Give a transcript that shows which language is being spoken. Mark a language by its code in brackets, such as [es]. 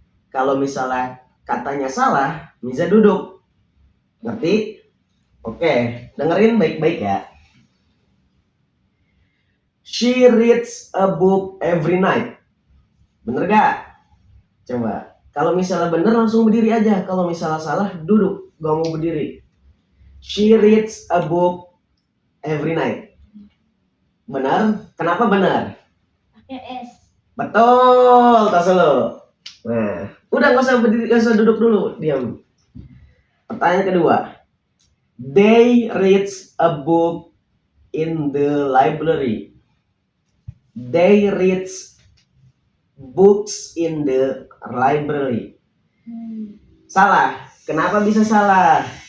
[id] Kalau misalnya katanya salah, Miza duduk. Ngerti? Oke, dengerin baik-baik ya. [en] She reads a book every night. [id] Bener gak? Coba. Kalau misalnya bener langsung berdiri aja. Kalau misalnya salah, duduk. Gak mau berdiri. [en] She reads a book every night. [id] Benar? Kenapa benar? Pakai S. Betul, tas dulu. Nah, udah gak usah berdiri, gak usah duduk dulu, diam. Pertanyaan kedua. [en] They reads a book in the library. They reads books in the library. [id] Salah. Kenapa bisa salah?